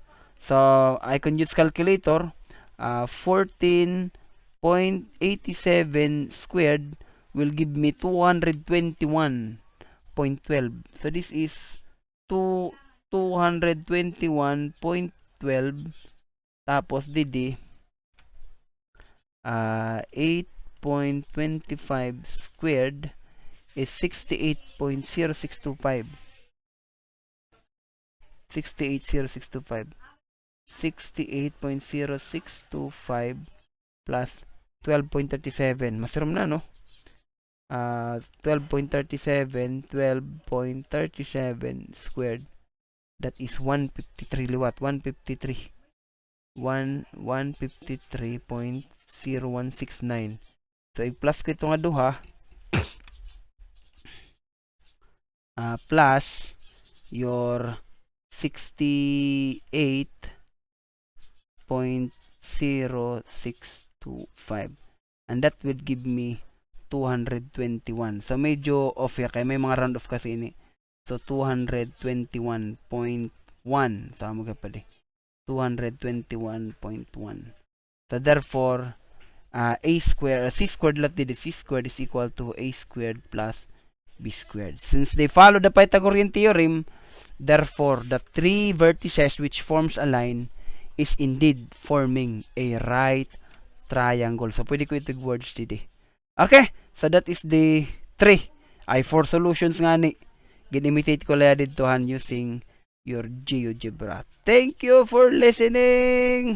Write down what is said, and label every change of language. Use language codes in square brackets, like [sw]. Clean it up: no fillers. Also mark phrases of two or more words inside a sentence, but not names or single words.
[en] So, I can use calculator. 14.87 squared will give me 221.12. So, this is 221.12 [hil] tapos didi [en] 8.25 squared is 68.0625. 68.0625 plus 12.37. [hil] Masiram na, no? [en] 12.37 squared, that is 153 liwat. 153.6 0.0169. So [hil] i-plus ko ito nga duha [en] plus your 68.0625, and that will give me 221. [hil] So medyo off ya kay may mga [en] round off [hil] kasi ini. So 221.1. Sama ka pala. [en] 221.1. So therefore c squared is equal to a squared plus b squared. Since they follow the Pythagorean theorem, therefore the three vertices which forms a line is indeed forming a right triangle. [tl] So pwede ko itong words dito. [en] Okay, so that is the 4 solutions nga ni. [tl] Ginimitate ko lang dito [en] using your GeoGebra. Thank you for listening!